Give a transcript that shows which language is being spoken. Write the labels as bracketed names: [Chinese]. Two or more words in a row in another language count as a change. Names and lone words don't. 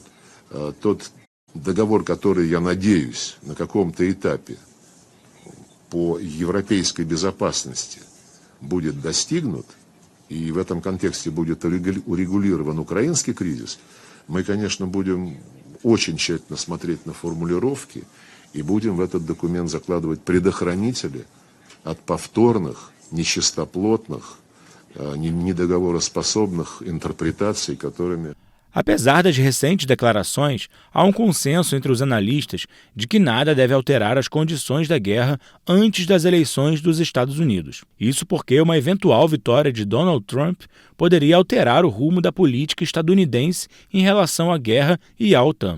[Russian] Тот договор, который, я надеюсь, на каком-то этапе по европейской безопасности будет достигнут, и в этом контексте будет урегулирован украинский кризис, мы, конечно, будем очень тщательно смотреть на формулировки и будем в этот документ закладывать предохранители от повторных, нечистоплотных, недоговороспособных интерпретаций, которыми... [Portuguese] Apesar das recentes declarações, há um consenso entre os analistas de que nada deve alterar as condições da guerra antes das eleições dos Estados Unidos. Isso porque uma eventual vitória de Donald Trump poderia alterar o rumo da política estadunidense em relação à guerra e à OTAN.